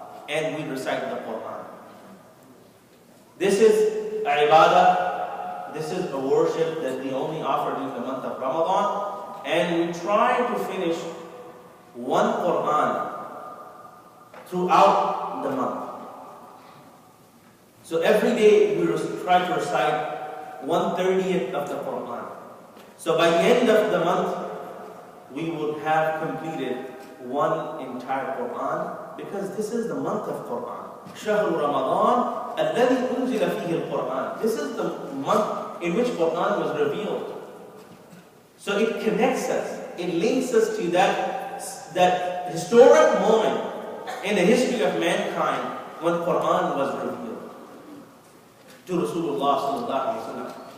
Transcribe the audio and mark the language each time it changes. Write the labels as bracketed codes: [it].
[en] and we recite the Quran. This is ibadah, this is a worship that we only offer during the month of Ramadan, and we try to finish one Quran throughout the month. So every day we try to recite 1/30th of the Quran. So by the end of the month, we would have completed one entire Quran, because this is the month of Quran. [ar] شهر رمضان الذي أنزل فيه القرآن. [en] This is the month in which Quran was revealed. So it connects us, it links us to that historic moment in the history of mankind when Quran was revealed to Rasulullah sallallahu alaihi wasallam.